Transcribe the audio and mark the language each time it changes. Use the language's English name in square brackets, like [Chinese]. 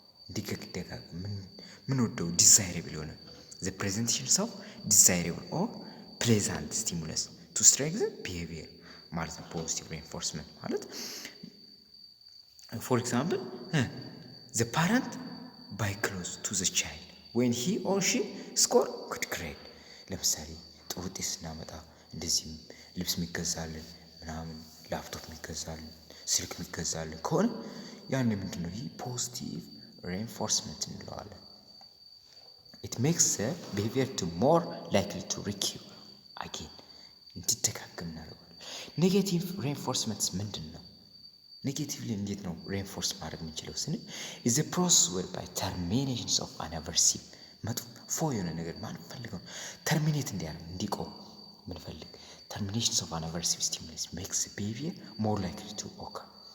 [Amharic] እንዲደጋገም ምንወደው [English] desirable የሆነ the presentations of desirable or pleasant stimulus to strengthen behavior ማለት ነው positive reinforcement ማለት። for example the parent buy clothes to the child when he or she score good grade. [Amharic] ለምሳሌ ጥሩ ውጤት ስናመጣ እንደዚህም ልብስ የሚገዛልን ምናምን ላፕቶፕ የሚገዛልን ስልክ የሚገዛልን ከሆነ ያን ምንድነው ይሄ ፖዚቲቭ ሬንፎርስመንት እንለዋለን። [English] it makes the behavior to more likely to recur again [Amharic] እንዲደጋገም እናደርጋለን። ኔጌቲቭ ሬንፎርስመንትስ ምንድን ነው? [English] ኔጌቲቭሊ እንዴት ነው ሬንፎርስ ማድረግ የምንችለው ስንል is the process whereby terminations of an aversive [Amharic] መጥፎ የሆነ ነገር ማንፈልገው ተርሚኔት እንዲቆም ምንፈልግ [English] terminations of an aversive stimulus makes the behavior more likely to occur.